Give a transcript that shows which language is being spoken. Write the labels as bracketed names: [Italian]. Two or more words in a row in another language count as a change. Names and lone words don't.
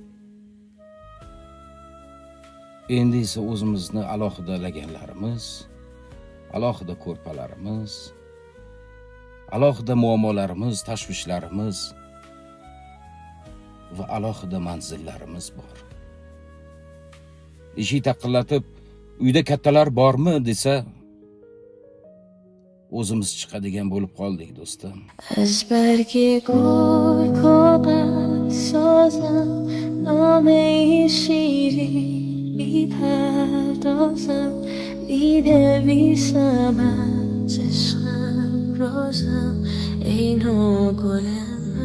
[Uzbek] Endi esa o'zimizni alohida laganlarimiz, alohida ko'rpalarimiz, alohida muammolarimiz, tashvishlarimiz va alohida manzillarimiz bor. Eshik taqillatib, "Uyda kattalar bormi?" desa, o'zimiz chiqadigan bo'lib qoldik, do'stim. [Persian] از برگ گل کاغذ سازم نامه شیرین میپردازم مینویسم از عشقم رازم ای نوگل